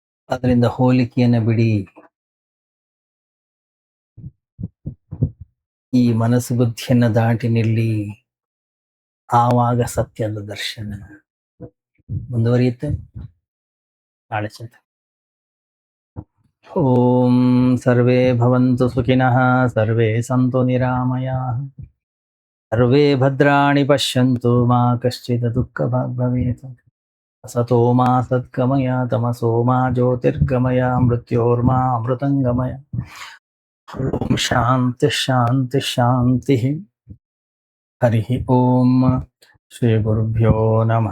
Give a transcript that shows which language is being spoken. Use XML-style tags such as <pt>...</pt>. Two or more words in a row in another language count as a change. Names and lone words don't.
<kn>ಅದರಿಂದ ಹೋಲಿಕೆಯನ್ನು ಬಿಡಿ. ಈ ಮನಸ್ಸು ಬುದ್ಧಿಯನ್ನು ದಾಟಿ ನಿಲ್ಲಿ, ಆವಾಗ ಸತ್ಯದ ದರ್ಶನ ಮುಂದುವರಿಯುತ್ತೆ. ನಾಳೆ ಚಿಂತನೆ.</kn> <sa>ॐ सर्वे भवन्तु सुखिनः, सर्वे सन्तु निरामयाः, सर्वे भद्राणि पश्यन्तु, मा कश्चित् दुःखभाग् भवेत्. असतो मा सद्गमय, तमसो मा ज्योतिर्गमय, मृत्योर्मा अमृतङ्गमय. ॐ शान्ति शान्ति शान्ति. हरि ॐ. श्री गुरुभ्यो नमः.</sa>